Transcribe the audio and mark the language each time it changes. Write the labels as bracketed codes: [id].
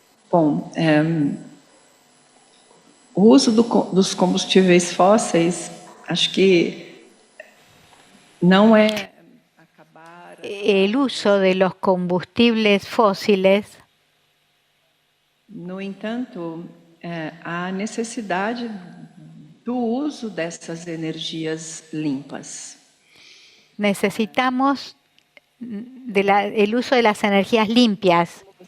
[pt] Bom, o uso dos combustíveis fósseis, acho que não é acabar. [es] El uso de los combustibles fósiles. [pt] No entanto, há necessidade do uso dessas energias limpas. [es] Necesitamos el uso de las energías limpias.